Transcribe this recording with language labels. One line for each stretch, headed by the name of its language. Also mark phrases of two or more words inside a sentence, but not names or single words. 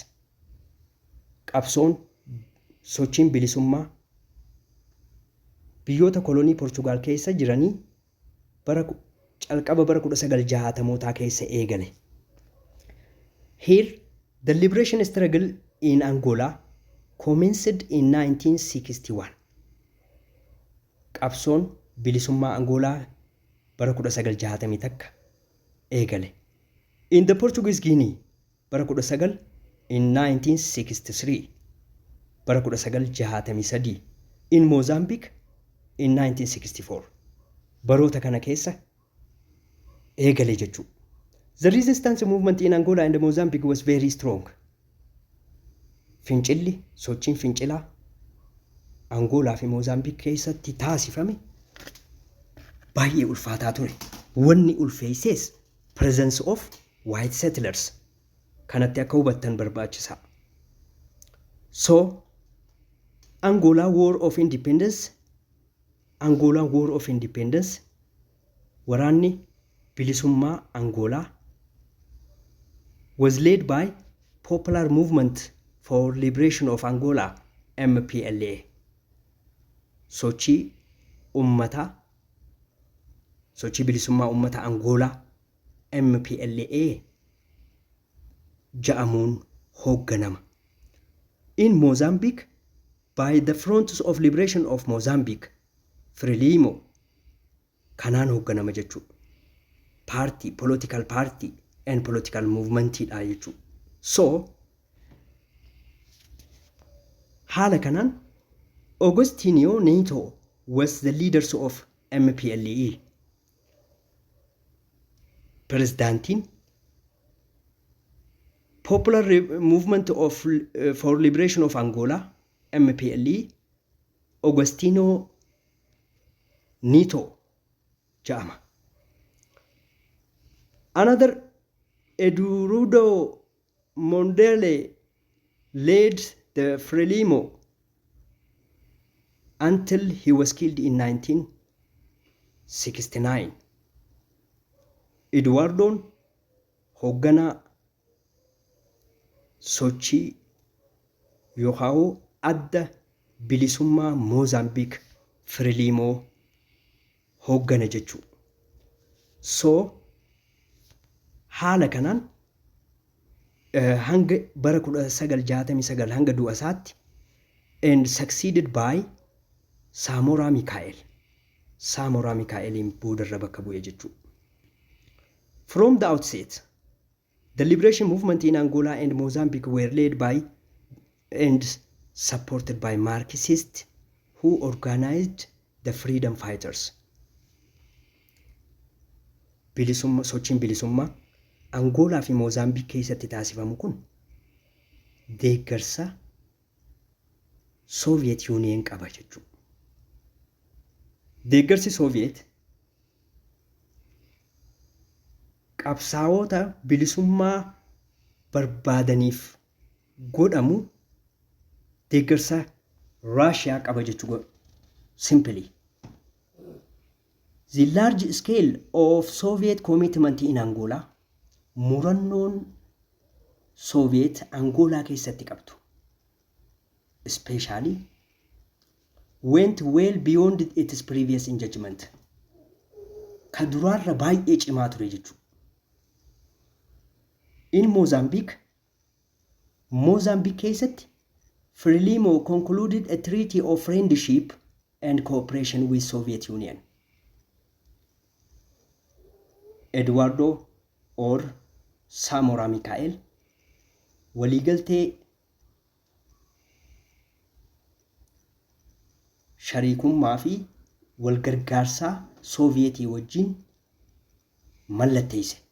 Oromo: Qabsoon sochiin bilisummaa biyyoota kolonii Portugal keessa jiranii calqaba bara 1960mootaa keessa eegale.
English: Here, the liberation struggle in Angola commenced in 1961.
Oromo: Qabsoon bilisummaa Angolaa bara 1960 takka eegale.
English: In the Portuguese Guinea bara 19 in 1963 bara 1963.
Oromo: In Mozambique in 1964 baroota kana keessa eegale jechuudha.
English: The resistance movement in Angola and Mozambique was very strong.
Oromo: Sochiin fincilaa Angolaa fi Mozambique keessatti taasifame baay'ee ulfaataa ture. Wanni ulfeesses
English: presence of white settlers
Oromo: kanatti akka hubattan barbaachisaa.
English: So, Angola War of Independence,
Oromo: waraanni bilisummaa Angolaa
English: was led by Popular Movement for Liberation of Angola, MPLA.
Oromo: Sochii bilisummaa ummata Angolaa, MPLA ja'amuun hoogganama.
English: In Mozambique, by the Front of Liberation of Mozambique, Frelimo
Oromo: kanaan hoogganama jechuudha.
English: Political party and political movement
Oromo: dha jechuudha.
English: So,
Oromo: haala kanaan
English: Agostinho Neto was the leaders of MPLA.
Oromo: Presidentiin Popular Movement for Liberation of Angola, MPLA, Agostinho Neto ja'ama.
English: Another Eduardo Mondlane led the Frelimo until he was killed in 1969.
Oromo: Eduardoon hoogganaa sochii yookaan adda bilisummaa Mozambique Frelimo hooggana jechuudha. So, haala kanaan hanga bara 1969 hanga du'a isaatti
English: and succeeded by
Oromo: Samora Mikaelin boodarra bakka bu'e jechuudha.
English: From the outset, the liberation movement in Angola and Mozambique were led by and supported by Marxists who organized the freedom fighters.
Oromo: Sochiin bilisummaa Angolaa fi Mozambique keessatti taasifamu kun deeggarsa Soviet Union qaba jechuudha. Deeggarsi Soviet qabsaa'ota bilisummaa barbaadaniif godhamu deeggarsa Russia qaba jechuudha.
English: Simply, the large scale of Soviet commitment in Angola,
Oromo: murannoon Soviet Angola keessatti qabdu,
English: especially went well beyond its previous engagement.
Oromo: Kaduraarra baay'ee cimaa ture jechuudha.
English: In Mozambique keessatti Frelimo concluded a treaty of friendship and cooperation with Soviet Union.
Oromo: Eduardo or Samora Mikael waliigaltee shariikummaa fi walgargaarsaa Sooviyetii wajjin mallatteesse.